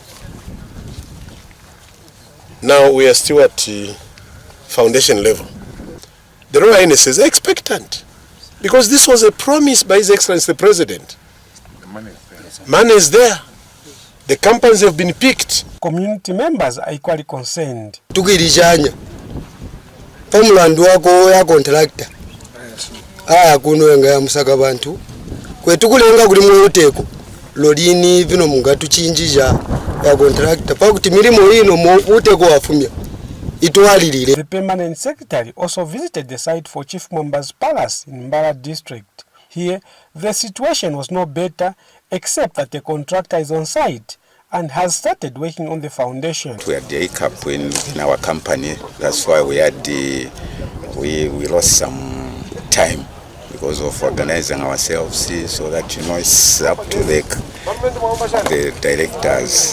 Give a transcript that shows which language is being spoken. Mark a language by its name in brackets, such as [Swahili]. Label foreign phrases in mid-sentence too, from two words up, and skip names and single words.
[English] Now we are still at foundation level. The Royal Highness is expectant, because this was a promise by His Excellency the President. Money is there. The companies have been picked. Community members are equally concerned. [Bemba] Tukirijanya pamulandu wako ya contractor kuno nga musaka bantu kwetukulenga kuli mwoteko lolini vino mungatu chinjija ya contractor pakuti milimo ino mwoteko wafumya itwalilile. [English] The permanent secretary also visited the site for Chief Mwamba's palace in Mbala district. Here, the situation was no better, except that the contractor is on site and has started working on the foundation. We had the hiccup in our company. That's why we had we lost some time because of organizing ourselves, so that it's up to the directors.